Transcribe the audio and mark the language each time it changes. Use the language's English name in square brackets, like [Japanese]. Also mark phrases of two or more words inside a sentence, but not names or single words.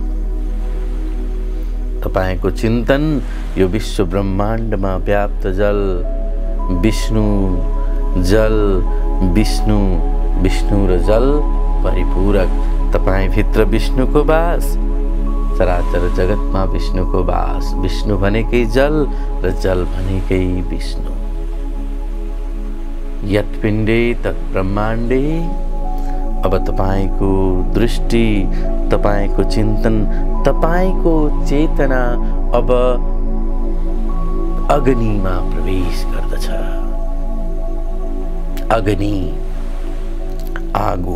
[Nepali] तपाईको चिन्तन यो विश्व ब्रह्माण्डमा व्याप्त जल, विष्णु जल, विष्णु, विष्णु र जल परिपूरक। तपाईँ भित्र विष्णुको वास, चराचर जगतमा विष्णुको वास। विष्णु भनेकै जल र जल भनेकै विष्णु। [Sanskrit] यत् पिण्डे तत् ब्रह्माण्डे। [Nepali] अब तपाईको दृष्टि, तपाईको चिन्तन, तपाईको चेतना अब अग्निमा प्रवेश गर्दछ। अग्नि, आगो।